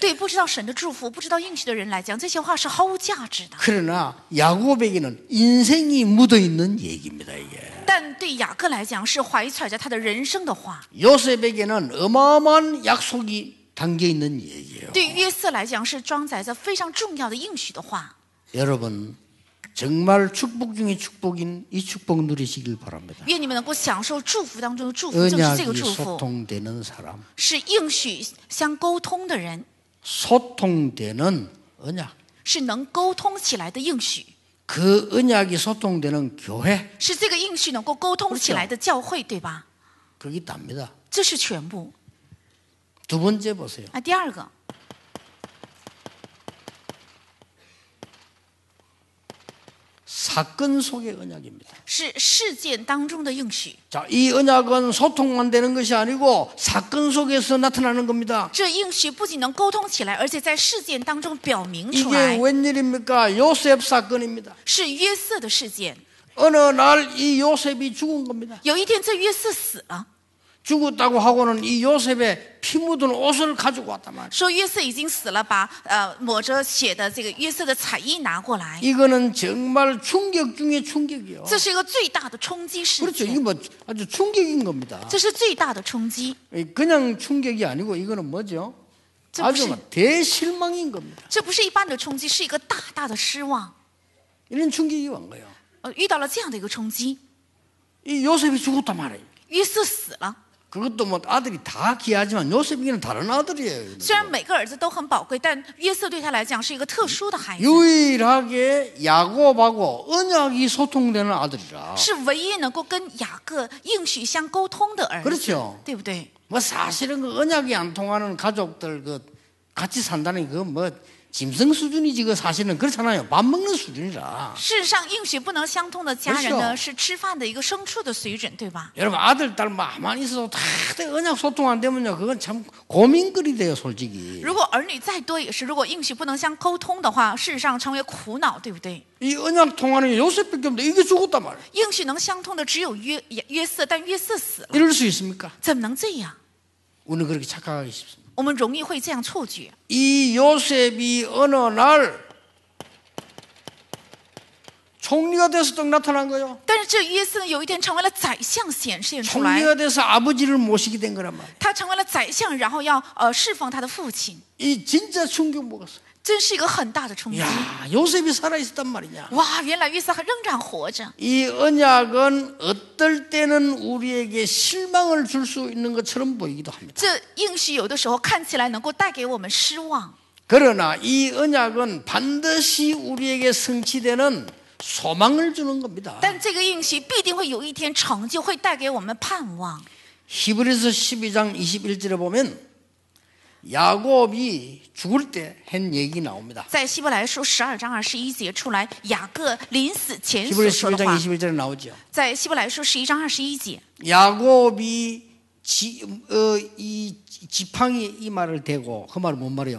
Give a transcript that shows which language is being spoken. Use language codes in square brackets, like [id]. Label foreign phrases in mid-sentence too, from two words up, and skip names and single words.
[zh] 对不知道神的祝福、不知道应许的人来讲，这些话是毫无价值的。 [ko] 그러나 야곱에게는 인생이 묻어 있는 얘기입니다 이게. [zh] 但对雅各来讲，是怀揣着他的人生的话； [ko] 요셉에게는 어마어마한 약속이 담겨 있는 얘기예요. [zh] 对约瑟来讲，是装载着非常重要的应许的话。 [ko] 여러분 정말 축복 중에 축복인 이 축복 누리시길 바랍니다. [zh] 愿你们能够享受祝福当中的祝福，就是这个 [ko] 언약이 [zh] 祝福， [ko] 소통되는 사람, [zh] 是应许相沟通的人， [ko] 소통되는 언약, [zh] 是能沟通起来的应许， [ko] 그 언약이 소통되는 교회, [zh] 是这个应许能够沟通起来的教会，对吧？ [ko] 그게 답니다. [zh] 这是全部。 [ko] 두 번째 보세요. [zh] 那第二个， [ko] 사건 속의 언약입니다. [zh] 是事件当中的应许。 [ko] 자, 이 언약은 소통만 되는 것이 아니고 사건 속에서 나타나는 겁니다. [zh] 这应许不仅能沟通起来，而且在事件当中表明出 [ko] 이게 [zh] 来， [ko] 웬일입니까? 요셉 사건입니다. [zh] 是约瑟的事件。 [ko] 어느 날 이 요셉이 죽은 겁니다. [zh] 有一天，这约瑟死了， [ko] 죽었다고 하고는 이 요셉의 피 묻은 옷을 가지고 왔단 말이에요. [zh] 说约瑟已经死了，把抹着血的这个约瑟的彩衣拿过来， [ko] 이거는 정말 충격 중에 충격이요. [zh] 这是一个最大的冲击事 [ko] 그렇죠. [zh] 件， [ko] 이게 뭐 아주 충격인 겁니다. [zh] 这是最大的冲击， [ko] 그냥 충격이 아니고 이거는 뭐죠? [zh] 这不是 [ko] 아주 대실망인 겁니다. [zh] 这不是一般的冲击，是一个大大的失望。 [ko] 이런 충격이 온 거예요. [zh] 遇到了这样的一个冲击， [ko] 이 요셉이 죽었단 말이에요. [zh] 约瑟死了。 [ko] 그것도 뭐 아들이 다 귀하지만 요셉에게는 다른 아들이에요. [zh] 虽然每个儿子都很宝贵，但约瑟对他来讲是一个特殊的孩子， [ko] 유일하게 야곱하고 언약이 소통되는 아들이라. [zh] 是唯一能够跟雅各应许相沟通的儿子， [ko] 그렇죠. [zh] 对不对？ [ko] 뭐 사실은 그 언약이 안 통하는 가족들 그 같이 산다는 그 뭐 짐승 수준이지 그 사실은 그렇잖아요. 밥 먹는 수준이라. [zh] 事实上，应许不能相通的家人 [ko] 그렇죠 [zh] 呢，是吃饭的一个牲畜的水准，对吧？ [ko] 여러분 아들 딸 많이 있어도 다 언약 소통 안 되면요 그건 참 고민거리 돼요 솔직히. [zh] 如果儿女再多也是，如果应许不能相沟通的话，事实上成为苦恼，对不对？ [ko] 이 언약 통하는 게 요셉밖에 없는데 이게 죽었단 말이에요. [zh] 应许能相通的只有约瑟，但约瑟死了， [ko] 이럴 수 있습니까? [zh] 怎么能这样？ [ko] 우리는 그렇게 착각하기 쉽습니다. [zh] 我们容易会这样错觉。 [ko] 이 요셉이 어느 날 총리가 돼서 딱 나타난 거예요. [zh] 但是这约瑟有一天成为了宰相，显现出来， [ko] 총리가 돼서 아버지를 모시게 된 거란 말이에요. [zh] 他成为了宰相，然后要侍奉他的父亲， [ko] 이 진짜 충격 먹었어요. [zh] 真是一个很大的冲击。 [ko] 야, 요셉이 살아 있었단 말이냐. [zh] 哇，原来约瑟还仍然活着。 [ko] 이 언약은 어떨 때는 우리에게 실망을 줄 수 있는 것처럼 보이기도 합니다. [zh] 这应许有的时候看起来能够带给我们失望， [ko] 그러나 이 언약은 반드시 우리에게 성취되는 소망을 주는 겁니다. [zh] 但这个应许必定会有一天成就，会带给我们盼望。 [ko] 히브리서 12장 21절에 보면 야곱이 죽을 때 한 얘기 나옵니다. [zh] 在希伯来书12章21节出来，雅各临死前所 [ko] 히브리 [zh] 说的 [ko] 11장 [zh] 话， [ko] 21절에 나오죠. [zh] 在希伯来书11章21节， [ko] 야곱이 이 지팡이 이 말을 대고 그 말은 뭔 말이에요?